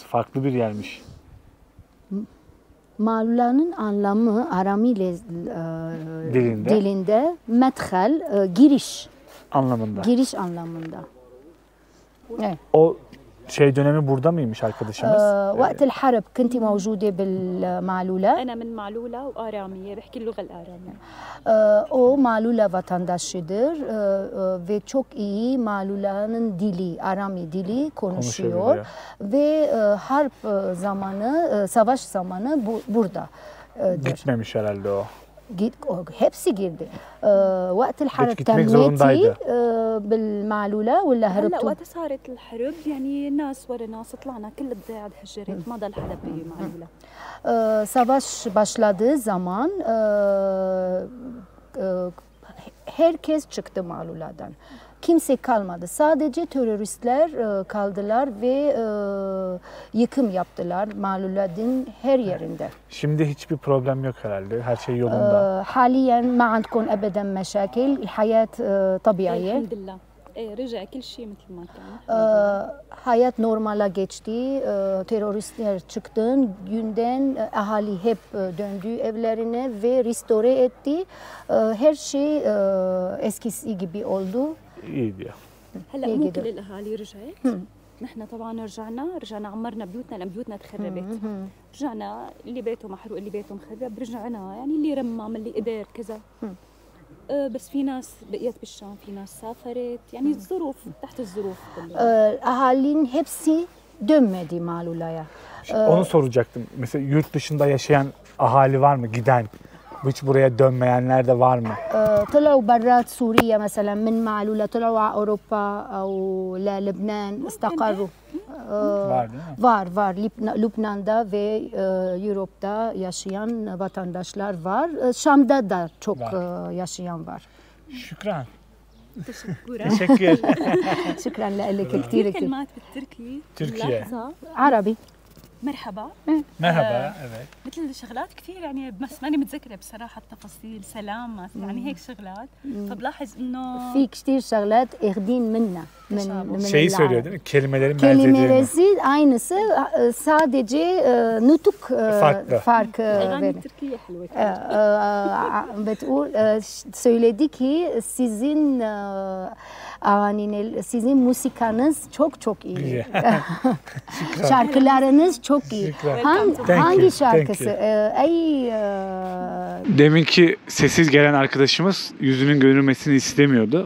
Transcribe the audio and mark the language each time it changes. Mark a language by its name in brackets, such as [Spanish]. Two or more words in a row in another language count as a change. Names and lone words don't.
[Turkish] Farklı bir yermiş. Malula'nın anlamı Arami dilinde medhal, giriş. Anlamında. Giriş anlamında. Evet. O şey dönemi burada mıymış arkadaşımız? [Arabic] وقت الحرب كنت موجودة بالمعلولة. أنا من معلولة وآرامية بحكي اللغة الآرامية. [Turkish] O Malula vatandaşıdır ve çok iyi Malula'nın dili, Arami dili konuşuyor ve harp zamanı, savaş zamanı burada. Gitmemiş herhalde o. hepsi girdi. [Arabic] وقت الحرب [Turkish] gitmek zorundaydı. [Arabic] بالمعلولة ولا هلا هربتوا؟ وقت صارت الحرب يعني ناس ورا ناس طلعنا كل الضيعة هجرت ما ضل حدا بمعلولة. [Turkish] Savaş başladığı zaman herkes çıktı Malula'dan. Kimse kalmadı. Sadece teröristler kaldılar ve yıkım yaptılar Malula'nın her yerinde. Şimdi hiçbir problem yok herhalde. Her şey yolunda. [Arabic] حاليا ما عندكم ابدا مشاكل، الحياة طبيعية. الحمد لله. رجع كل شيء مثل ما كان. [Turkish] Hayat normale geçti. Teröristler çıktı. Günden ahali hep döndü evlerine ve restore etti. Her şey eskisi gibi oldu. İyi diyor. [Arabic] هلا هي مو قدر. كل الاهالي رجعت. نحن طبعا رجعنا عمرنا بيوتنا لان بيوتنا تخربت. رجعنا اللي بيته محروق اللي بيته مخرب رجعنا يعني اللي رمم اللي قدر كذا. بس في ناس بقيت بالشام في ناس سافرت يعني الظروف تحت الظروف كلها. [Turkish] Ahalinin hepsi dönmedi Malula'ya. Onu soracaktım. Mesela yurt dışında yaşayan ahali var mı? Giden. Hiç buraya dönmeyenler de var mı? [Arabic] طلعوا برات سوريا مثلا من معلولة طلعوا على أوروبا أو للبنان استقروا. [Turkish] Var değil mi? Var. Lübnan'da ve Avrupa'da yaşayan vatandaşlar var. Şam'da da çok yaşayan var. Şükran. [Arabic] تشكرا. [Turkish] Teşekkür. [Arabic] شكرا لك كثير كثير كثير. كلمات بالتركي. Türkiye. لحظة. عربي. مرحبا. [Turkish] Merhaba. Evet. [Arabic] مثل شغلات كثير يعني بس ماني متذكره بصراحه التفاصيل سلام يعني هيك شغلات فبلاحظ انه في كثير شغلات اخذين منا من [Turkish] Şeyi söylüyor değil mi? Kelimelerin benzediğini. Kelimeleri aynısı sadece nutuk farkı [Arabic] الاغاني [Turkish] verir. [Arabic] التركيه حلوه [Turkish] بتقول söyledi ki sizin musikanız çok iyi. Güzel. Şarkılarınız çok iyi. Hangi şarkısı? Deminki sessiz gelen arkadaşımız yüzünün görünmesini istemiyordu.